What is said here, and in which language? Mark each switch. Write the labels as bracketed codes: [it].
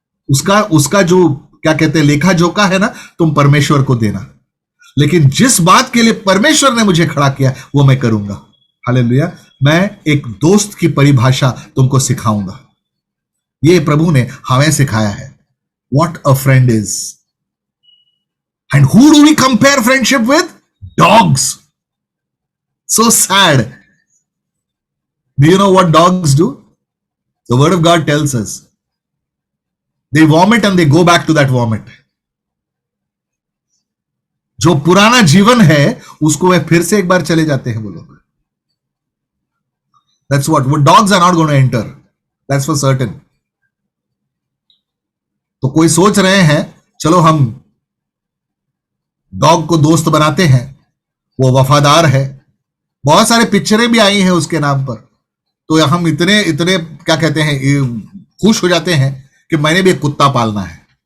[hi] उसका जो क्या कहते हैं, लेखा जोखा है ना, तुम परमेश्वर को देना. लेकिन जिस बात के लिए परमेश्वर ने मुझे खड़ा किया, वो मैं करूंगा. हालेलुया. मैं एक दोस्त की परिभाषा तुमको सिखाऊंगा. ये प्रभु ने हमें सिखाया है. [en] What a friend is. And who do we compare friendship with? Dogs. So sad. Do you know what dogs do? The word of God tells us. They vomit and they go back to that vomit. [hi] जो पुराना जीवन है उसको वह फिर से एक बार चले जाते हैं वो लोग. [en] That's what dogs are not going to enter. That's for certain. [hi] तो कोई सोच रहे हैं चलो हम डॉग को दोस्त बनाते हैं, वो वफादार है, बहुत सारे पिक्चरें भी आई हैं उसके नाम पर, तो हम इतने इतने क्या कहते हैं खुश हो जाते हैं कि मैंने भी एक कुत्ता पालना है.